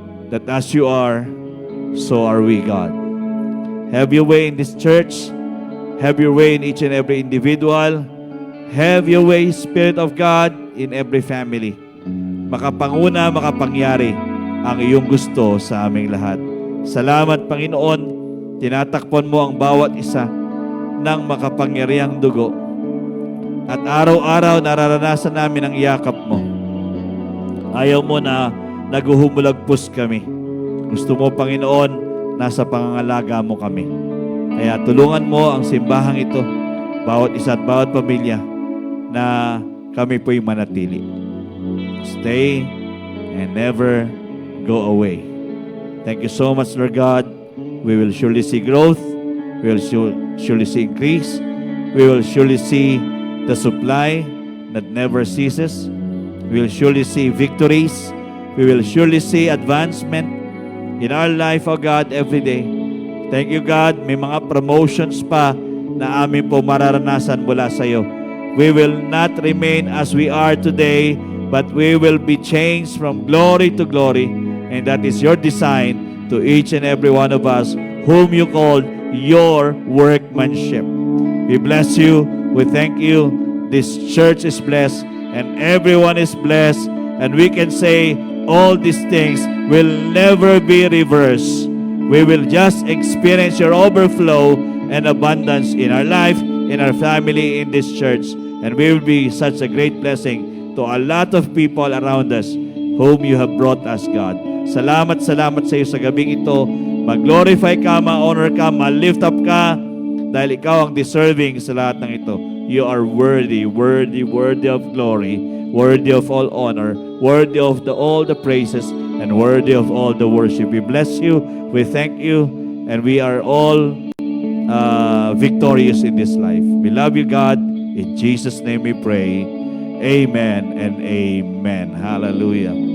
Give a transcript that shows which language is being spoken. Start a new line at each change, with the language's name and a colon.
English: That as you are, so are we, God. Have your way in this church. Have your way in each and every individual. Have your way, Spirit of God, in every family.
Filipino: Makapanguna, makapangyari ang iyong gusto sa aming lahat. Salamat, Panginoon. Tinatakpan mo ang bawat isa ng makapangyarihang dugo. At araw-araw nararanasan namin ang yakap mo. Ayaw mo na naguhumulagpos kami. Gusto mo, Panginoon, nasa pangangalaga mo kami. Kaya tulungan mo ang simbahang ito, bawat isa at bawat pamilya, na kami po'y manatili.
English: Stay and never go away. Thank you so much, Lord God. We will surely see growth. We will surely see increase. We will surely see the supply that never ceases. We will surely see victories. We will surely see advancement in our life, O God, every day. Thank you, God.
Filipino: May mga promotions pa na amin po mararanasan mula sa iyo.
English: We will not remain as we are today, but we will be changed from glory to glory. And that is your design to each and every one of us whom you called your workmanship. We bless you. We thank you. This church is blessed and everyone is blessed. And we can say all these things will never be reversed. We will just experience your overflow and abundance in our life, in our family, in this church. And we will be such a great blessing to a lot of people around us whom you have brought us, God.
Filipino: Salamat sa iyo sa gabing ito. Mag-glorify ka, ma-honor ka, ma-lift up ka, dahil ikaw ang deserving sa lahat ng ito.
English: You are worthy, worthy, worthy of glory, worthy of all honor, worthy of all the praises, and worthy of all the worship. We bless you, we thank you, and we are all victorious in this life. We love you, God. In Jesus' name we pray. Amen and amen. Hallelujah.